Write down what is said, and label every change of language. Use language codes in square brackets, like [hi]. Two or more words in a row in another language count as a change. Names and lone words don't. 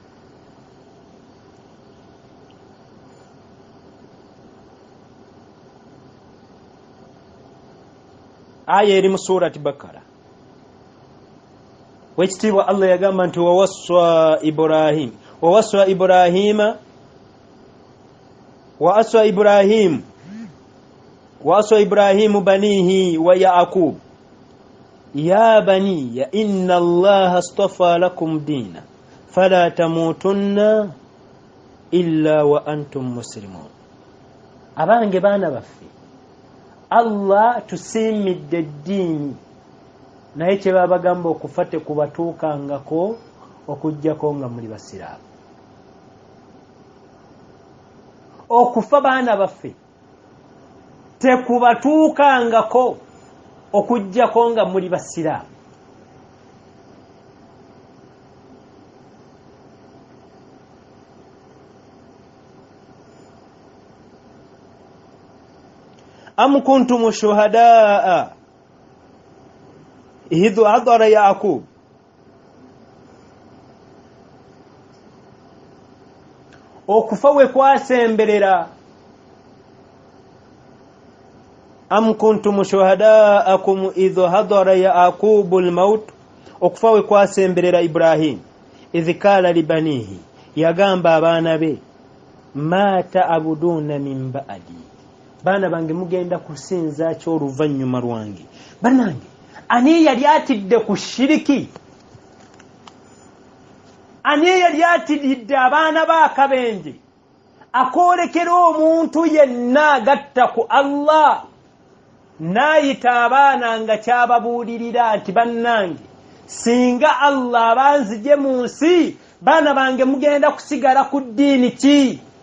[lg] Aya eri mu surati Bakara. Wekitiibwa Allah yagamba nti [ar] ووصى إبراهيم بنيه ويعقوب يا بني إن الله اصطفى لكم الدين فلا تموتن إلا وأنتم مسلمون. [lg] Abange baana baffe, Allah tusiimidde eddiini, naye kye babagamba okufa tekubatuukangako okuggyako nga muli basiraamu. Okufa baana baffe tekubatuukangako okuggyako nga muli basiraamu. [ar] أم كنتم شهداء إذ حضر يعقوب [lg] okufa we kwasemberera. [ar] أم كنتم شهداء إذ حضر يعقوب الموت, [lg] okufa we kwasemberera Ibrahim. [ar] إذ قال لبنيه, [lg] yagamba abaana be, [ar] ما تعبدون من بعدي, [lg] baana bange mugenda kusinza ki oluvannyuma lwange. Bannange, ani yali atidde ku shiriki? Ani yali atidde abaana b'akabenje akoolekera omuntu yenna agatta ku Allah n'ayita abaana nga kyababuulirira nti bannange, singa Allah abanzigye mu nsi, baana bange mugenda kusigala ku ddiini ki?